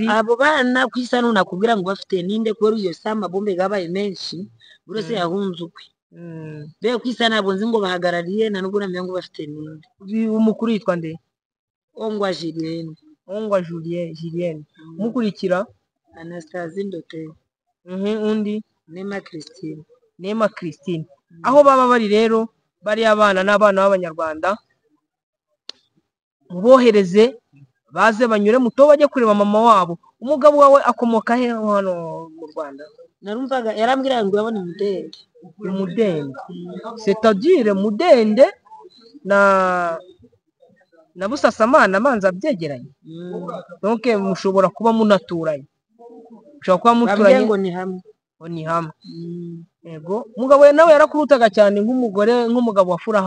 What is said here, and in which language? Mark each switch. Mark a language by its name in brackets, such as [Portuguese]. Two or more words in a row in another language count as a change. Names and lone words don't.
[Kinyarwanda] abo bana ku isa nakubwira ngo bafite ninde kubera iyo saa amabombe gabaye menshi buri wese yahunze ukwe. Mbega ku isa ntabwo nzi ngo bahagarariye nta nubwo namenya ngo bafite ninde. umukuru yitwa nde? Ongwa Julienne. Ongwa Julienne. Umukurikira? Anastasie Ndote. Undi? Neema Christine. Neema Christine. Aho baba bari rero bari abana n'abana b'Abanyarwanda mubohereze baze banyure muto bajye kureba mama wabo. Umugabo wawe akomoka he hano mu Rwanda? Narumvaga yarambwira ngo yabone Mudende. Mudende. [French] C'est-à-dire [Kinyarwanda] Mudende na Busasamana manza byegeranye. Donc mushobora kuba munaturanye. Mushobora kuba muturanye ngo ni hamwe. Ni hamwe. Yego. Umugabo nawe yarakurutaga cyane nk'umugabo wa Furaha.